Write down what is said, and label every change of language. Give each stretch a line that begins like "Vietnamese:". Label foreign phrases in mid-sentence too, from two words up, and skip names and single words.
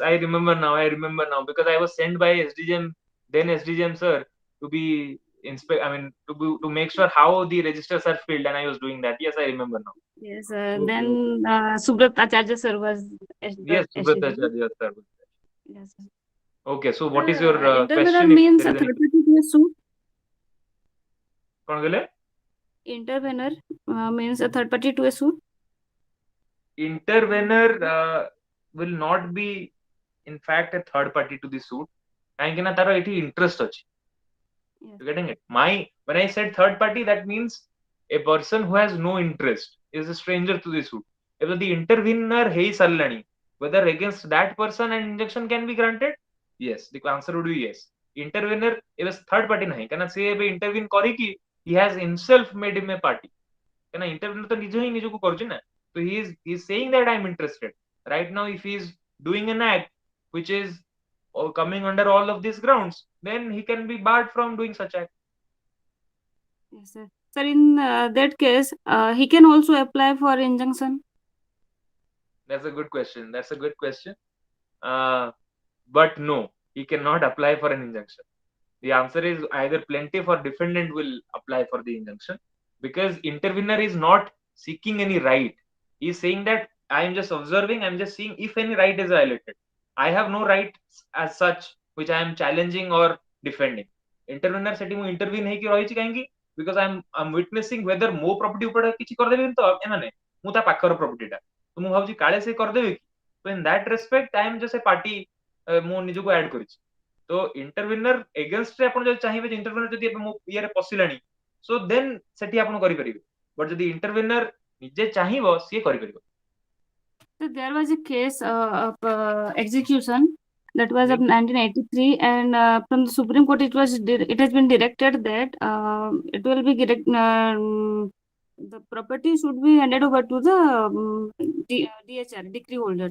English: I remember now because I was sent by SDGM sir to be to make sure how the registers are filled, and I was doing that. Yes, I remember now. Yes, Okay. then Subrat Acharya sir was Yes, Subrat Acharya sir. Yes, sir. Okay, so what is your intervenor question? means a third party to a suit.
Hindi: कौन बोले?
English: Intervenor means a third party to a suit. Intervenor will not be, in fact, a third party to the suit.
Odia: କାହିଁକି ନା ତାର ଏଠି interest ଅଛି.
English: Yes. You getting it? When I said third party, that means a person who has no interest is a stranger to the suit. If the intervener
Odia: ହେଇ ସାରିଲାଣି,
English: whether against that person an injunction can be granted? Yes, the answer would be yes. Intervener is third party
Odia: ନାହିଁ, କାହିଁକିନା ସେ ଏବେ intervene କରିକି
English: he has himself made him a party.
Odia: କାହିଁକିନା intervener ତ ନିଜ ହିଁ ନିଜକୁ କରୁଛି ନା.
English: So he is saying that I am interested. Right now, if he is doing an act which is coming under all of these grounds, then he can be barred from doing such act. Yes, sir. Sir, in that case, he can also apply for injunction. That's a good question. But no, he cannot apply for an injunction. The answer is either plaintiff or defendant will apply for the injunction, because intervener is not seeking any right. He is saying that I am just observing, I am just seeing if any right is violated. I have no right as such which I am challenging or defending.
Odia: Intervener ସେଠି ମୁଁ intervene ହେଇକି ରହିଛି କାହିଁକି?
English: Because I'm witnessing whether
Odia: ମୋ property ଉପରେ କିଛି କରିଦେବେ ତ ଏମାନେ, ମୁଁ ତା ପାଖର property ଟା, ତ ମୁଁ ଭାବୁଛି କାଳେ ସେ କରିଦେବେ କି?
English: So in that respect I am just a party,
Odia: ମୁଁ ନିଜକୁ add କରିଛି. तो intervener against ରେ ଆପଣ ଯଦି ଚାହିଁବେ ଯେ intervener ଯଦି ଏବେ ମୋ ଇଏରେ ପଶିଲାଣି,
English: so then
Odia: ସେଠି ଆପଣ କରିପାରିବେ. But ଯଦି intervener ନିଜେ ଚାହିଁବ ସିଏ କରିପାରିବ.
English: So there was a case of execution that was of 1983, and from the Supreme Court it has been directed that it will be the property should be handed over to the DHR, decree holder.